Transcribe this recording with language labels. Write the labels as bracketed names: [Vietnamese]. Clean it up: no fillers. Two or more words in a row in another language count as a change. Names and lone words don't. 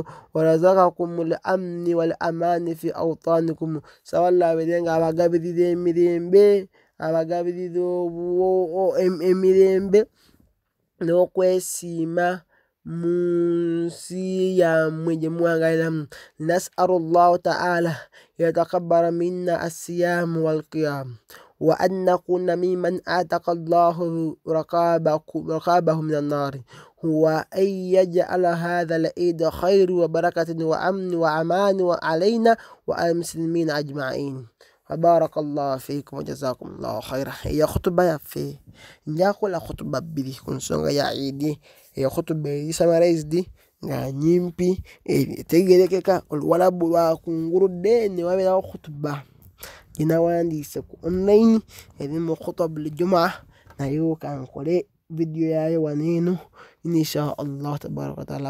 [Arabic] ورزقكم الأمن والأمان في أوطانكم, [Ganda] nsaba Allah abeere nga abagabirira emirembe, abagabirira emirembe n'okwesiima mu nsi yammwe gye muwangaliramu. [Arabic] نسأل الله تعالى أن يتقبل منا الصيام والقيام وأن نكون ممن أعتق الله رقبته من النار وأن يجعل هذا العيد خير وبركة وأمن وأمان وعلينا والمسلمين أجمعين. بارك الله فيكم وجزاكم الله خيرا. [Ganda] Eyo khutuba yaffe njakola khutuba bbiri ku nsonga ya Eid. Eyo khutuba eri summarized nga nyimpi etegerekeka, oluwalabu lwakunguludde ne wabeerawo khutuba gye nawandiise ku online erimu [Arabic] خطب الجمعة, [Ganda] nayo kankole vidiyo yaayo wano eno [Arabic] إن شاء الله تبارك وتعالى.